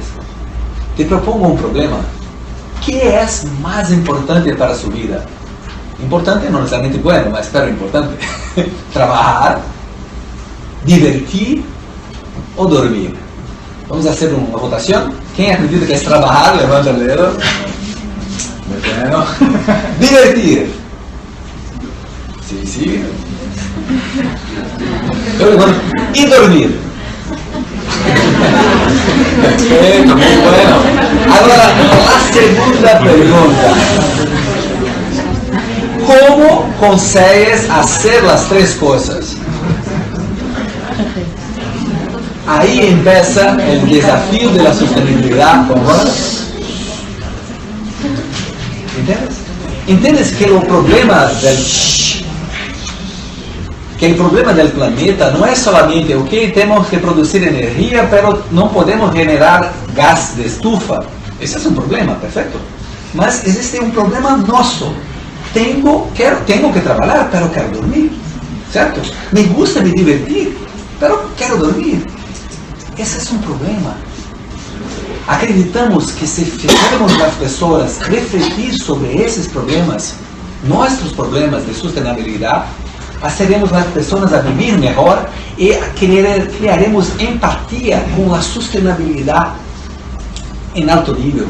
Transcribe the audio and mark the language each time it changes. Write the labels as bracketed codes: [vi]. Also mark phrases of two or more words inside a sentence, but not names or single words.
[es] Te propongo [pt] um problema. O que é mais importante para a sua vida? Importante não necessariamente bueno, mas pero importante. Trabalhar, divertir ou dormir? Vamos fazer uma votação. Quem acredita que é trabalhar, levanta o dedo. [es] Bueno. Divertir. Sí. [pt] Eu levanto. E dormir. Perfeito, muito bueno. Agora, a segunda pergunta. Como consegues fazer as três coisas? Aí empieza o desafio da sustentabilidade. ¿Entiendes que o problema del planeta não é solamente ok, temos que produzir energia, pero não podemos generar gás de estufa? Esse é um problema, perfeito. Mas existe um problema nosso. Tenho que trabalhar, pero quero dormir, certo? [es] Me gusta [pt] me divertir, pero quero dormir. Esse é um problema. Acreditamos que se fizermos as pessoas refletir sobre esses problemas, nossos problemas de sustentabilidade, faremos as pessoas a viver melhor e criaremos empatia com a sustentabilidade em alto nível.